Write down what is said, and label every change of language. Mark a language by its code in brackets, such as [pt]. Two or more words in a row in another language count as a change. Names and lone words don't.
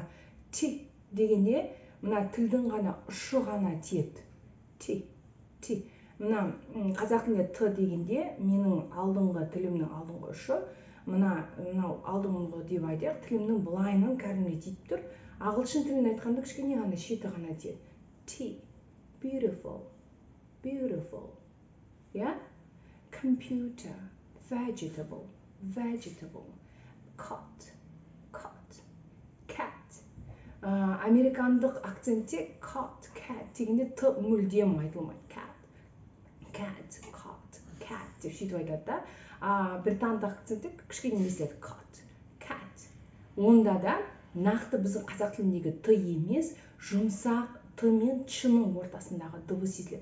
[kk] Т дегенде мына тілдің ғана ұшы ғана тиеді. Т. Мына қазақ тілінде Т дегенде менің алдыңғы тілімнің алдыңғы ұшы, мынау алдыңғы деп айтайық, тілімнің былайынан кәдімгідей тиіп тұр. Ағылшын тілін айтқанда кішкене ғана шеті ғана тиеді. Т. [en] Beautiful. Computer. Vegetable. Cat. [kk] Американдық акцентте cat дегенде Т мүлдем айтылмайды. Cat деп сөйтіп айтады да. Британдық акцентте кішкене естіледі. [en] Cat. [kk] Онда да нақты біздің қазақ тіліндегі Т емес, жұмсақ Т мен Ч-ның ортасындағы дыбыс естіледі.